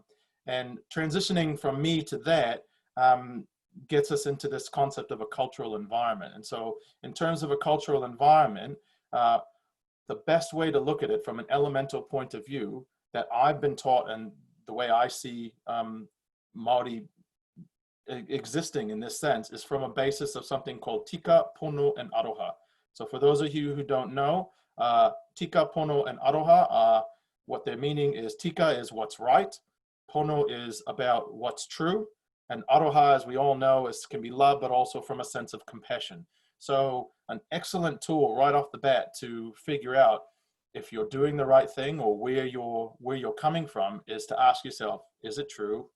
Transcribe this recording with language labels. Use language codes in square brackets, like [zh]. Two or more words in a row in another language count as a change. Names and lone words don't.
[en] And transitioning from me to that gets us into this concept of a cultural environment. And so in terms of a cultural environment, the best way to look at it from an elemental point of view that I've been taught and the way I see Māori existing in this sense is from a basis of something called [mi] tika, pono, [en] and aroha. So for those of you who don't know, [mi] tika, pono, and aroha, [en] what their meaning is, tika is what's right, pono is about what's true, and aroha, as we all know, can be love, but also from a sense of compassion. So an excellent tool right off the bat to figure out if you're doing the right thing or where you're coming from is to ask yourself, is it true?